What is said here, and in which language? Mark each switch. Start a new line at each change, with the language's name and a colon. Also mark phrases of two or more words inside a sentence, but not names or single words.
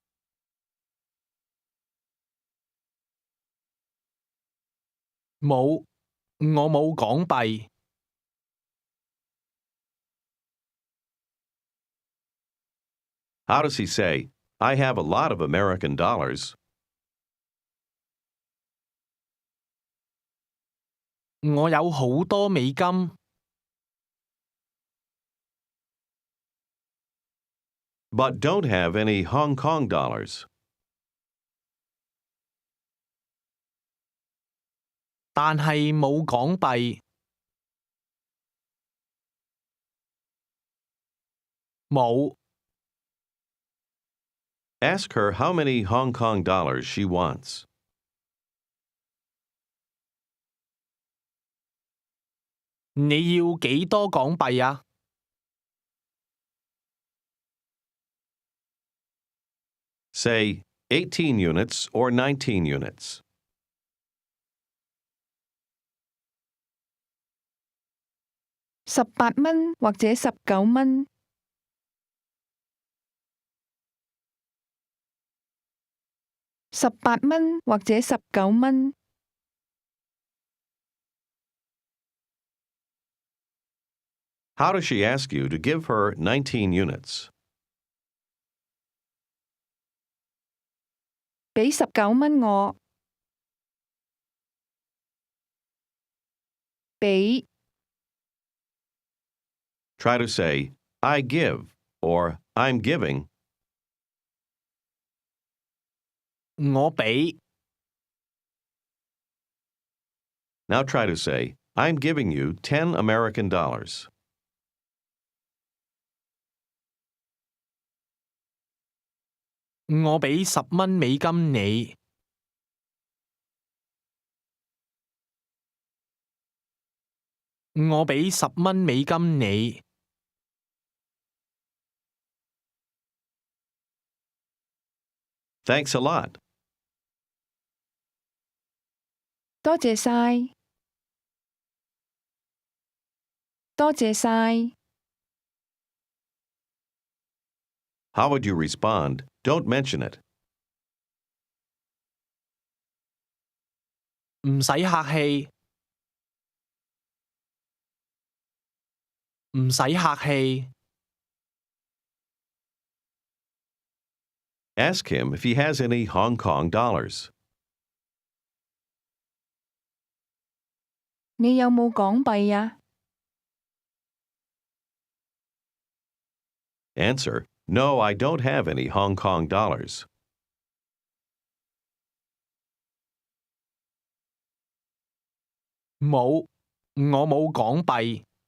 Cantonese: 冇，我冇港幣。
English: How does he say, I have a lot of American dollars?
Cantonese: 我有好多美金，
English: but don't have any Hong Kong dollars.
Cantonese: 但係冇港幣。冇，
English: Ask her how many Hong Kong dollars she wants.
Cantonese: 你要幾多港幣啊？
English: Say 18 units or 19 units.
Cantonese: 18蚊或者19蚊。18蚊或者19蚊。
English: How does she ask you to give her 19 units?
Cantonese: 俾19蚊我。俾
English: Try to say, I give, or I'm giving.
Cantonese: 我俾，
English: Now try to say, I'm giving you 10 American dollars.
Cantonese: 我俾10蚊美金你。我俾10蚊美金你。
English: Thanks a lot.
Cantonese: 多謝晒。多謝晒。
English: How would you respond? Don't mention it.
Cantonese: 唔使客氣。唔使客氣。
English: Ask him if he has any Hong Kong dollars.
Cantonese: 你有冇港幣啊？
English: Answer, no, I don't have any Hong Kong dollars.
Cantonese: 冇，我冇港幣。